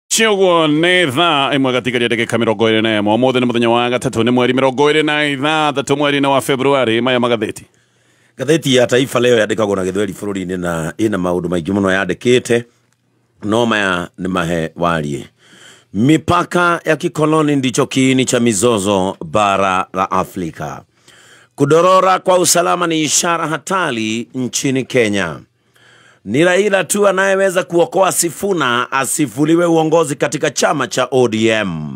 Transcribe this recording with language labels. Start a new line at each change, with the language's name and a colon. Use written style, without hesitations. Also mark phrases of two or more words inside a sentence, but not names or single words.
Kikuyu: Ciongo nĩ thaa ĩmwe gatigaria ndagĩka 21 ũmũthĩ nĩ mũthenya wa gatatũ nĩ mweri 23 mweri-inĩ wa Februari. Maya magatheti. Gatheti ya Taifa leo yandĩkagwo na Gĩthweri bũrũri-inĩ na ĩna maũndũ maingĩ mũno yandĩkĩte, no maya nĩ mahe warie.
Swahili: Mipaka ya kikoloni ndicho kiini cha mizozo bara la Afrika. Kudorora kwa usalama ni ishara hatari nchini Kenya. Ni Raila tu anayeweza kuokoa Sifuna asifuliwe uongozi katika chama cha ODM.